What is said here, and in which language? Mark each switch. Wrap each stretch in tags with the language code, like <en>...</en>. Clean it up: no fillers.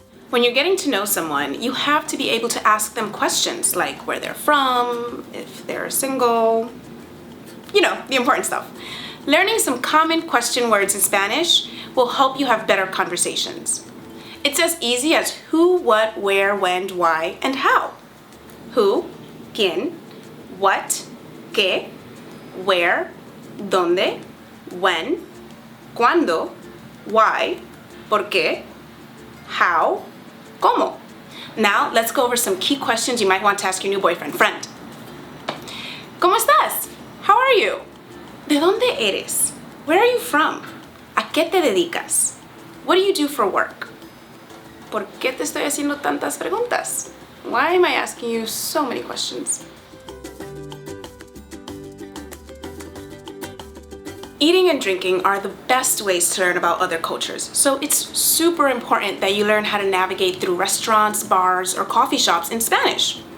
<en>When you're getting to know someone, you have to be able to ask them questions like where they're from, if they're single, you know, the important stuff. Learning some common question words in Spanish will help you have better conversations. It's as easy as who, what, where, when, why, and how. Who, quién, what, qué, where, dónde, when, cuándo, why, por qué, how, Cómo. Now, let's go over some key questions you might want to ask your new boyfriend, friend. ¿Cómo estás? How are you? ¿De dónde eres? Where are you from? ¿A qué te dedicas? What do you do for work?</en> <es>¿Por qué te estoy haciendo tantas preguntas?</es> <en>Why am I asking you so many questions? Eating and drinking are the best ways to learn about other cultures, so it's super important that you learn how to navigate through restaurants, bars, or coffee shops in Spanish.</en>